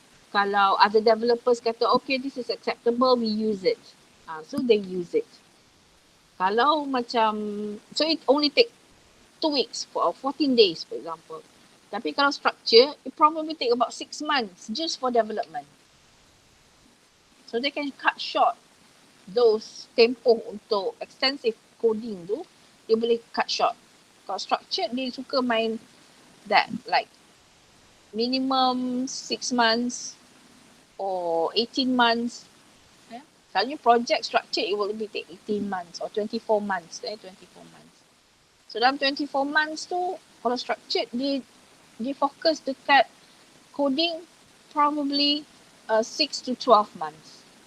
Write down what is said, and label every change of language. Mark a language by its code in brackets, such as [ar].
[ms] Kalau [en] other developers [ms] kata, [en] okay, this is acceptable, we use it. So they use it. [ms] Kalau macam, [en] so it only take 2 weeks for 14 days for example. [ms] Tapi kalau [en] structure, it probably take about 6 months just for development. So they can cut short those [ms] tempoh untuk [en] extensive coding [ms] tu, dia boleh [en] cut short. [ms] Kalau [en] structured, [ms] dia suka main [en] that like minimum 6 months or 18 months. [ms] Selalunya [en] project structured, it will be take 18 months or 24 months. 24 months. So [ms] dalam [en] 24 months [ms] tu, kalau [en] structured, [ms] dia fokus dekat [en] coding probably 6 to 12 months.